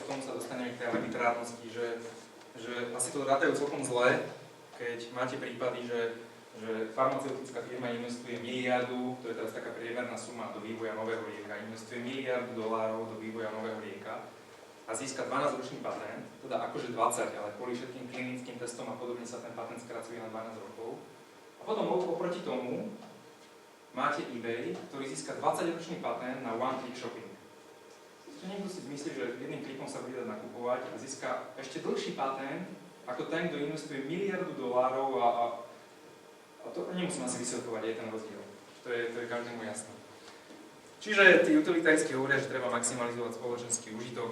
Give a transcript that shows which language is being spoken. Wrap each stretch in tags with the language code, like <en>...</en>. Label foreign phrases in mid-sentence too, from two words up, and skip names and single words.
<sk>tomu sa dostaneme k tej arbitrárnosti, že asi to rátajú celkom zle, keď máte prípady, že farmaceutická firma investuje miliardu, to je teraz taká priemerná suma do vývoja nového lieka, investuje miliardu dolárov do vývoja nového lieka a získa 12-ročný patent, teda akože 20, ale kvôli všetkým klinickým testom a podobne sa ten patent skracuje na 12 rokov. A potom oproti tomu máte eBay, ktorý získa 20-ročný patent na</sk> <en>one-click shopping.</en> <sk>Čiže niekto si myslí, že jedným klikom sa bude dať nakupovať a získa ešte dlhší patent ako ten, kto investuje miliardu dolárov a to nemusím asi vysvetľovať, je ten rozdiel. To je každému jasné. Čiže tí utilitaristi hovoria, že treba maximalizovať spoločenský užitok.</sk>